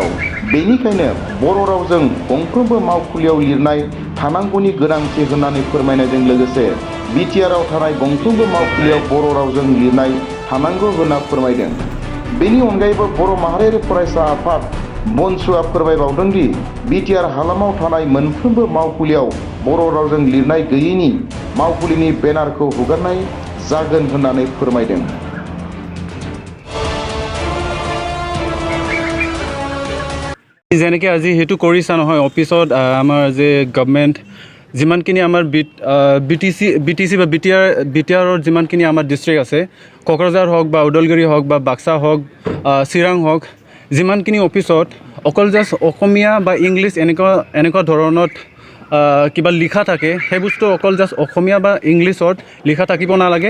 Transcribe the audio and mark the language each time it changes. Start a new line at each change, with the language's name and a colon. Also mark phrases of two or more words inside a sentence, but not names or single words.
Bodo: बेनिखायनो बर' रावजों गंफ्रोमबो मावखुलियाव लिरनाय थानांगौनि गोनांथि होननानै फोरमायनायजों लोगोसे बिटिआरआव थानाय गंफ्रोमबो मावखुलियाव बर' रावजों लिरनाय थानांगौ होनना फोरमायदों। बेनि अनगायैबो बर' माहारियारि फरायसा आफाद BoNSUआ फोरमायबावदों दि बिटिआर हालामाव थानाय मोनफ्रोमबो मावखुलियाव बर' रावजों लिरनाय गैयैनि मावखुलिनि बेनारखौ हुगारनाय जागोन होननानै फोरमायदों।
Assamese: যেনেকৈ আজি সেইটো কৰিছা নহয় অফিচত আমাৰ যে গভৰ্ণমেণ্ট যিমানখিনি আমাৰ বিটিচি বা বিটিআৰৰ যিমানখিনি আমাৰ ডিষ্ট্ৰিক্ট আছে, কোকৰাঝাৰ হওক বা ওদালগুৰি হওক বা বাক্সা হওক চিৰাং হওক, যিমানখিনি অফিচত অকল জাষ্ট অসমীয়া বা ইংলিছ এনেকুৱা ধৰণত কিবা লিখা থাকে, সেই বস্তু অকল জাষ্ট অসমীয়া বা ইংলিছত লিখা থাকিব নালাগে।